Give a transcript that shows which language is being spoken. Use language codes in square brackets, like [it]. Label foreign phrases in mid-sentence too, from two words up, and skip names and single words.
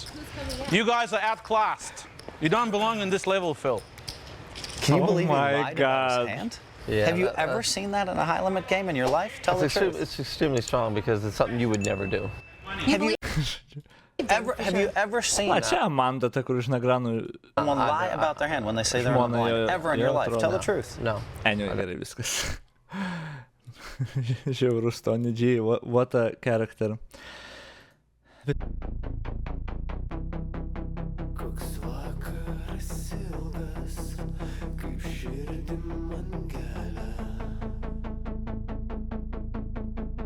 [en] You guys are outclassed. You don't belong in this level, Phil. Can you believe he my lied about his hand? Yeah, Have you ever seen that in a high limit game in your life? Tell the truth. It's extremely strong because it's something you would never do. Have you ever seen [lt] Na, [en] that? [lt] čia Amanda, ta, kur iš Nagranų. [en] Someone lie about their hand when they say they're on the line? Ever in your life? Tell the truth. No. Anyway, [lt] gerai viskas. Žiaurus Tony G, [en] what a character. [lt] Koks vakaras ilgas, kaip širdim man kelia.